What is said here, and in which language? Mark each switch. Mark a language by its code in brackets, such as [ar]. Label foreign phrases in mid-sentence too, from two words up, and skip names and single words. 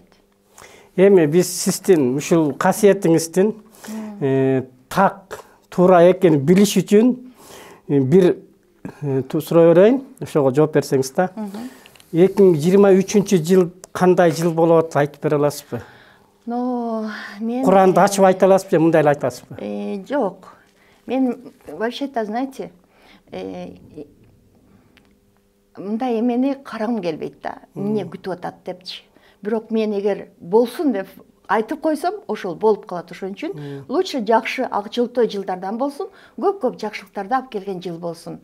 [ky] Эми биз сиздин ушул касиетиңиздин так туура экенин билиш үчүн бир суроо берейин, ошого жооп берсеңиз да. 2023 кандай жыл болот айтып бере аласызбы? Мен Куранды ачып айта аласызбы, мындай эле айтасызбы? Жок. Мен [ru] вообще-то, знаете, [ky] мындай эмени карагым келбейт да. Эмне күтүп атат депчи. Бирок мен эгер болсун деп айтып койсом, ошол болуп калат. Ошон үчүн лучше жакшы ак жылтоо жылдардан болсун, көп жакшылыктарды алып келген жыл болсун.